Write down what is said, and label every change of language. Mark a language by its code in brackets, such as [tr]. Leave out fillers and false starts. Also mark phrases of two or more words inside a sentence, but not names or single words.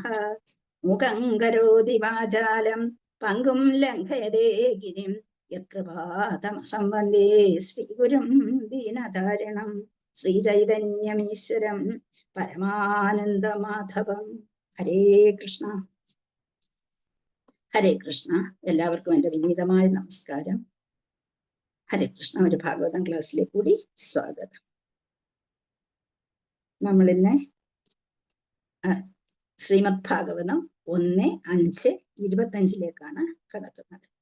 [sa] मूकं करोति वाचालं पङ्गुं लङ्घयते गिरिं यत्कृपातमहं वन्दे श्रीगुरुं दीनधारिणं श्रीचैतन्यमीश्वरं परमानन्दमाधवम्। [ml] ഹരേ കൃഷ്ണ ഹരേ കൃഷ്ണ. എല്ലാവർക്കും എൻ്റെ വിനീതമായ നമസ്കാരം. ഹരേ കൃഷ്ണ. ഒരു ഭാഗവതം ക്ലാസ്സിലേക്ക് കൂടി സ്വാഗതം. നമ്മളിന്ന് ശ്രീമദ് ഭാഗവതം 1:5:25 കടക്കുന്നത്.